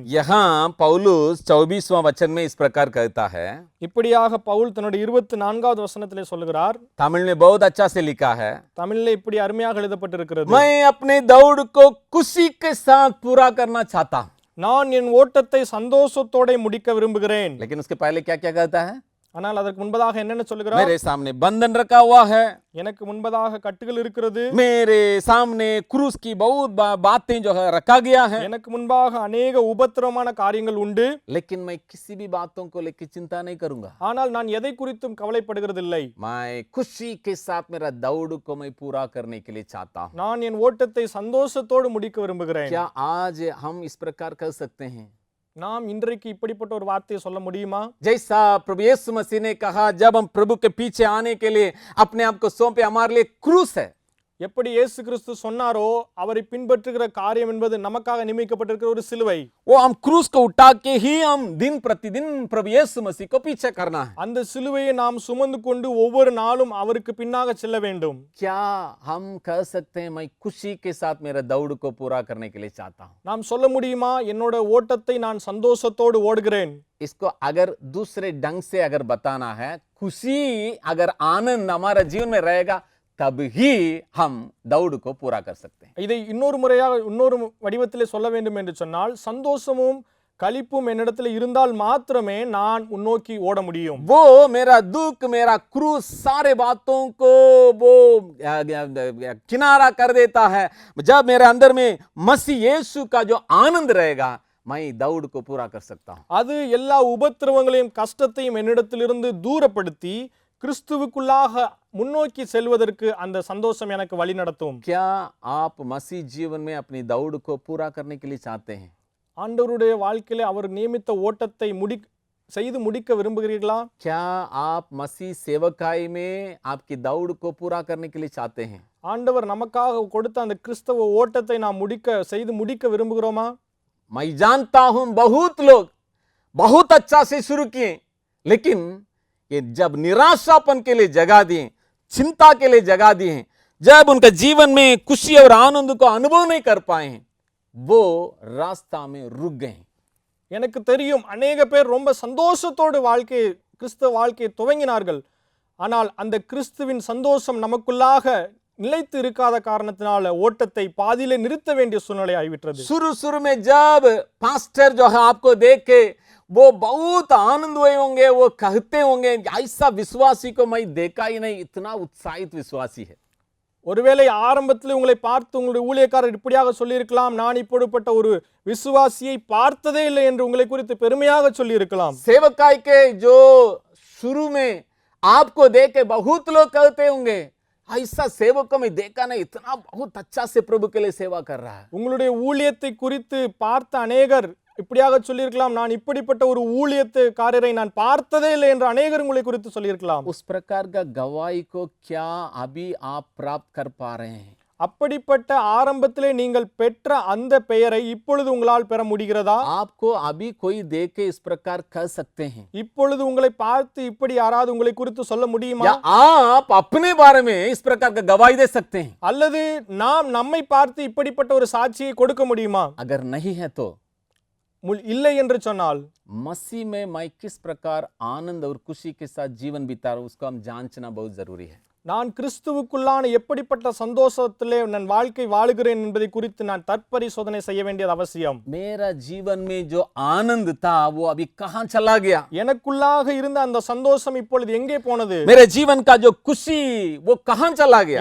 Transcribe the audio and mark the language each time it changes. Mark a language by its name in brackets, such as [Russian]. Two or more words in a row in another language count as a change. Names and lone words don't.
[Hindi] यहाँ पौलुस 24वां वचन में इस प्रकार कहता है. [Tamil] இப்படியாக பவுல் தன்னுடைய 24வது வசனத்திலே சொல்லுகிறார். [Hindi] तमिल में बहुत अच्छा से लिखा है. [Tamil] தமிழிலே இப்படி அருமையாக எழுதப்பட்டிருக்கிறது. [Hindi] मैं अपने दौड़ को खुशी के साथ पूरा करना चाहता हूं. [Tamil] நான் என் ஓட்டத்தை சந்தோஷத்தோட முடிக்க விரும்புகிறேன். [Hindi] लेकिन उसके पहले क्या क्या कहता है? [Tamil] ஆனால் அதற்கு முன்பதாக என்னென்ன சொல்லுகிறார்? [Hindi] मेरे सामने बंधन रखा हुआ है. [Tamil] எனக்கு முன்பதாக கட்டுகள் இருக்கிறது. [Hindi] मेरे सामने क्रूस की बहुत बातें जो है रखा गया है. [Tamil] எனக்கு முன்பாக अनेक உபத்திரவமான காரியங்கள் உண்டு. [Hindi] लेकिन मैं किसी भी बातों को लेकर चिंता नहीं करूंगा. [Tamil] ஆனால் நான் எதை குறித்தும் கவலைப்படுகிறதில்லை. [Hindi] मैं खुशी के साथ मेरा दौड़ को मैं पूरा करने के लिए चाहता हूं. [Tamil] நான் என் ஓட்டத்தை சந்தோஷத்தோடு முடிக்க விரும்புகிறேன். [Hindi] क्या आज हम इस प्रकार कर सकते हैं? [Tamil] நாம் இன்றைக்கு இப்படிப்பட்ட ஒரு வார்த்தையை சொல்ல முடியுமா? [Hindi] जैसा प्रभु यीशु मसीह ने कहा, जब हम प्रभु के पीछे आने के लिए अपने आप को सौंपे, हमारे लिए क्रूस है. [Tamil] எப்படி இயேசு கிறிஸ்து சொன்னாரோ அவரை பின்பற்றுகிற காரியம் என்பது நமக்காக நியமிக்கப்பட்டிருக்கிற ஒரு சிலுவை. [Hindi] वो हम क्रूस को उठा के ही हम दिन प्रतिदिन प्रभु यीशु मसीह को पीछे करना है. [Tamil] அந்த சிலுவையை நாம் சுமந்து கொண்டு ஒவ்வொரு நாளும் அவருக்கு பின்னாக செல்ல வேண்டும். [Hindi] क्या हम कह सकते हैं मैं खुशी के साथ मेरा दौड़ को पूरा करने के लिए चाहता हूं? [Tamil] நாம் சொல்ல முடியுமா என்னோட ஓட்டத்தை நான் சந்தோஷத்தோடு ஓடுகிறேன்? [Hindi] इसको अगर दूसरे ढंग से अगर बताना है, खुशी अगर आनंद हमारा जीवन में रहेगा तब ही हम दौड़ को पूरा कर सकते हैं. [Tamil] இதை இன்னொரு வடிவத்திலே சொல்ல வேண்டும் என்று சொன்னால் சந்தோஷமும் களிப்பும் என்னிடத்தில் இருந்தால் மாத்திரமே நான் முன்னோக்கி ஓட முடியும். [Hindi] वो मेरा दुख, मेरा क्रूस, सारे बातों को वो किनारा कर देता है. जब मेरे अंदर में मसीह यीशु का जो आनंद रहेगा, मैं दौड़ को पूरा कर सकता हूं. [Tamil] அது எல்லா உபத்திரவங்களையும் கஷ்டத்தையும் என்னிடத்திலிருந்து தூரப்படுத்தி கிறிஸ்துவுக்குள்ளாக முன்னோக்கி செல்வதற்கு அந்த சந்தோஷம் எனக்கு வழி நடத்தும். [Hindi] क्या आप मसीह जीवन में अपनी दौड़ को पूरा करने के लिए चाहते हैं? [Tamil] ஆண்டவருடைய வாழ்க்கையிலே அவர் நியமித்த ஓட்டத்தை செய்து முடிக்க விரும்புகிறீர்களா? [Hindi] क्या आप मसीह सेवकाई में आपकी दौड़ को पूरा करने के लिए चाहते हैं? [Tamil] ஆண்டவர் நமக்காக கொடுத்த அந்த கிறிஸ்தவ ஓட்டத்தை நாம் செய்து முடிக்க விரும்புகிறோமா? [Hindi] मैं जानता हूं बहुत लोग बहुत अच्छा से शुरू किए, लेकिन ये जब निराशापन के लिए जगह दिए, चिंता के लिए जगह दिए हैं, जब उनका जीवन में खुशी और आनंद को अनुभव नहीं कर पाए हैं, वो रास्ता में रुक गए. [Tamil] எனக்கு தெரியும் अनेक பேர் ரொம்ப சந்தோஷத்தோடு கிறிஸ்தவ வாழ்க்கையை துவங்கினார்கள். ஆனால் அந்த கிறிஸ்துவின் சந்தோஷம் நமக்குள்ளாக நிலைத்து இருக்காத காரணத்தினால ஓட்டத்தை பாதியிலே நிறுத்த வேண்டிய சூழ்நிலை ஆகிவிட்டது. [Hindi] शुरू में जब पास्टर जो है आपको देख के वो बहुत आनंद हुए होंगे, वो कहते होंगे ऐसा विश्वासी को मैं देखा ही नहीं, इतना उत्साहित विश्वासी है. [Tamil] ஒருவேளை ஆரம்பத்தில் உங்களை பார்த்து உங்களுடைய ஊழியக்காரர் இப்படியாக சொல்லியிருக்கலாம், நான் இப்படிப்பட்ட ஒரு விசுவாசியை பார்த்ததே இல்லை என்று உங்களை குறித்து பெருமையாக சொல்லியிருக்கலாம். [Hindi] सेवकाई के जो शुरू में आपको देख के बहुत लोग कहते होंगे ऐसा सेवक को मैं देखा नहीं, इतना बहुत अच्छा से प्रभु के लिए सेवा कर रहा है. [Tamil] உங்களுடைய ஊழியத்தை குறித்து பார்த்த அநேகர் இப்படியாக சொல்லியிருக்கலாம், நான் இப்படிப்பட்ட ஒரு ஊழியத்துக்காரரை நான் பார்த்ததே இல்லை என்று அநேகர் உங்களை குறித்து சொல்லியிருக்கலாம். [Hindi] उस प्रकार का गवाही को क्या अभी आप प्राप्त कर पा रहे हैं? [Tamil] அப்படிப்பட்ட ஆரம்பத்திலே நீங்கள் பெற்ற அந்த பெயரை இப்பொழுது உங்களால் பெற முடிகிறதா? [Hindi] आपको अभी कोई देख के इस प्रकार कह सकते हैं [Tamil] இப்பொழுது உங்களை பார்த்து இப்படி யாராவது உங்களை குறித்து சொல்ல முடியுமா? [Hindi] या आप अपने बारे में इस प्रकार का गवाही दे सकते हैं? [Tamil] அல்லது நாம் நம்மை பார்த்து இப்படிப்பட்ட ஒரு சாட்சியை கொடுக்க முடியுமா? [Hindi] अगर नहीं है तो [Tamil] இல்லை என்று சொன்னால் [Hindi] मसीह में मैं किस प्रकार आनंद और खुशी के साथ जीवन बिता रहा हूं, उसको हम जांचना बहुत जरूरी है. [Tamil] நான் கிறிஸ்துவுக்குள்ளான எப்படிப்பட்ட சந்தோஷத்திலே நான் வாழ்க்கை வாழுகிறேன் என்பதை குறித்து நான் தற்பரிசோதனை செய்ய வேண்டியது அவசியம். [Hindi] मेरा जीवन में जो आनंद था वो अभी कहां चला गया? [Tamil] எனக்குள்ளாக இருந்த அந்த சந்தோஷம் இப்பொழுது எங்கே போனது? [Hindi] मेरे जीवन का जो खुशी वो कहां चला गया?